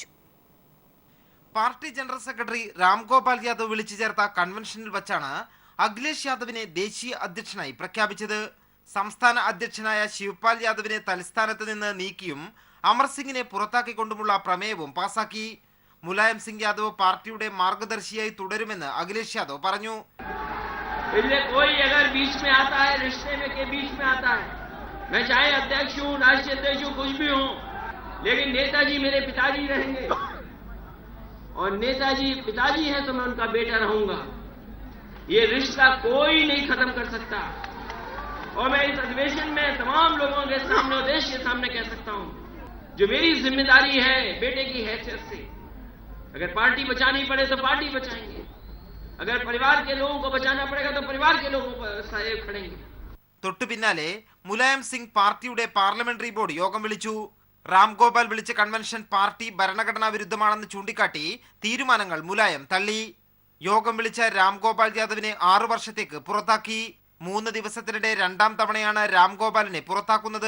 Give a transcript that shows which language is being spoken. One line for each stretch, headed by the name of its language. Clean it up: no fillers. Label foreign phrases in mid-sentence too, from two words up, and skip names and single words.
Malayalam: പാർട്ടി ജനറൽ സെക്രട്ടറി രാംഗോപാൽ യാദവ് വിളിച്ചു ചേർത്ത കൺവെൻഷനിൽ വച്ചാണ് അഖിലേഷ് യാദവിനെ ദേശീയ അധ്യക്ഷനായി പ്രഖ്യാപിച്ചത്. സംസ്ഥാന അധ്യക്ഷനായ ശിവപാൽ യാദവിനെ തലസ്ഥാനത്ത് നിന്ന് നീക്കിയും അമർ സിംഗിനെ പുറത്താക്കിക്കൊണ്ടുമുള്ള പ്രമേയവും പാസാക്കി. മുലായം സിംഗ് യാദവ് പാർട്ടിയുടെ മാർഗദർശിയായി തുടരുമെന്ന് അഖിലേഷ് യാദവ് പറഞ്ഞു.
Hindi: और नेताजी पिताजी हैं तो मैं उनका बेटा रहूंगा. ये रिश्ता कोई नहीं खत्म कर सकता. और मैं इस अधिवेशन में तमाम लोगों के सामने और देश के सामने कह सकता हूं, जो मेरी जिम्मेदारी है बेटे की हैसियत से, अगर पार्टी बचानी पड़े तो पार्टी बचाएंगे, अगर परिवार के लोगों को बचाना पड़ेगा तो परिवार के लोगों को सहयोग खड़ेंगे.
Malayalam: തൊട്ടു പിന്നാലെ മുലായം സിംഗ് പാർട്ടിയുടെ പാർലമെന്ററി ബോർഡ് യോഗം വിളിച്ചു. രാംഗോപാൽ വിളിച്ച കൺവെൻഷൻ പാർട്ടി ഭരണഘടനാ വിരുദ്ധമാണെന്ന് ചൂണ്ടിക്കാട്ടി തീരുമാനങ്ങൾ മുലായം തള്ളി. യോഗം വിളിച്ച രാംഗോപാൽ യാദവിനെ 6 വർഷത്തേക്ക് പുറത്താക്കി. 3 ദിവസത്തിനിടെ 2ാം തവണയാണ് രാംഗോപാലിനെ പുറത്താക്കുന്നത്.